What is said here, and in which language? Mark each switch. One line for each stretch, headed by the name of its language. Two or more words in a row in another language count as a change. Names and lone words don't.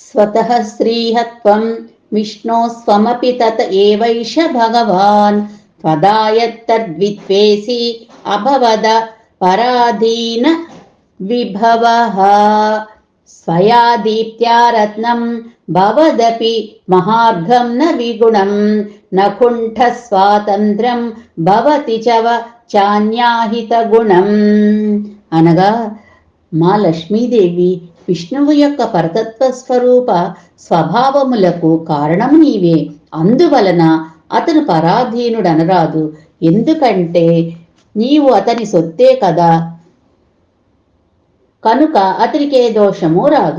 Sanskrit: स्वतः श्रीहत्वं विष्णो स्वमपि तत एवैष भगवान् त्वदायत्तद्विद्वेषी अभवद पराधीन विभवः स्वया दीप्त्या रत्नं भवदपि महार्घं न विगुणं न कुण्ठ स्वातन्त्र्यं भवति च చాన్యాహితగుణం.
Telugu: అనగా మా లక్ష్మీదేవి విష్ణువు యొక్క పరతత్వ స్వరూప స్వభావములకు కారణము నీవే. అందువలన అతను పరాధీనుడనరాదు. ఎందుకంటే నీవు అతని సొత్తే కదా, కనుక అతనికి ఏ దోషము రాదు.